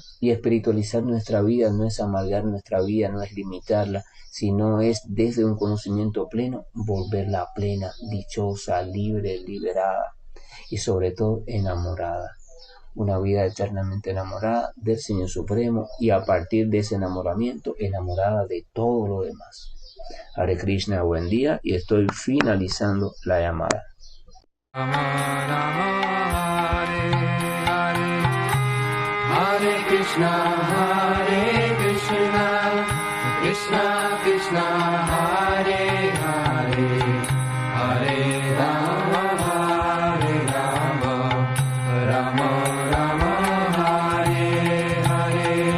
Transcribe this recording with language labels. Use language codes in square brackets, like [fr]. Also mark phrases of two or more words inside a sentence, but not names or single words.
[es] Y espiritualizar nuestra vida no es amargar nuestra vida, no es limitarla, sino es desde un conocimiento pleno, volverla plena, dichosa, libre, liberada y sobre todo enamorada. Una vida eternamente enamorada del Señor Supremo y a partir de ese enamoramiento, enamorada de todo lo demás. [sa] हरे कृष्ण, [es] buen día y estoy finalizando la llamada. [sa] हरे कृष्ण, कृष्ण कृष्ण, हरे हरे, हरे राम, राम राम, हरे हरे.